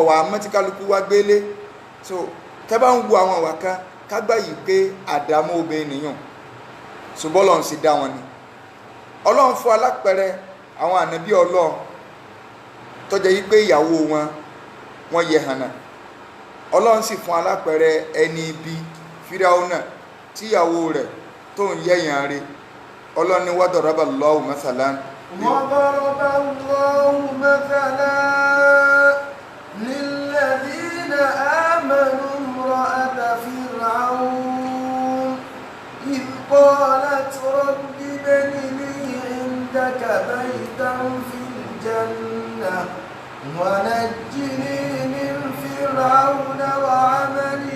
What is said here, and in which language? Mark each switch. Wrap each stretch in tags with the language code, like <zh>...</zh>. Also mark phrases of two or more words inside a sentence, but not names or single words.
<yo>wà mọ́tí kálukú wá gbélé so tẹ́ bá ń wu àwọn àwà kan kágbá yìí pé àdámọ́ obìnrin nìyàn ṣùgbọ́n Ọlọ́run sì dá wọn ni Ọlọ́run fún alápẹ̀rẹ̀ àwọn ànábí Ọlọ́run tó jẹ́ yí pé ìyàwó wọn yẹ hànà Ọlọ́run sì fún alápẹ̀rẹ̀ ẹni ibi Fíráúnà tíyàwó rẹ̀ tó ń yẹ̀yàn rẹ̀ Ọlọ́run ní</yo> <ar>وضرب الله مثلا وضرب الله مثلا للذين آمنوا امرأة فرعون إذ قالت رب ابن لي عندك بيتا في الجنة ونجني من فرعون وعمله</ar>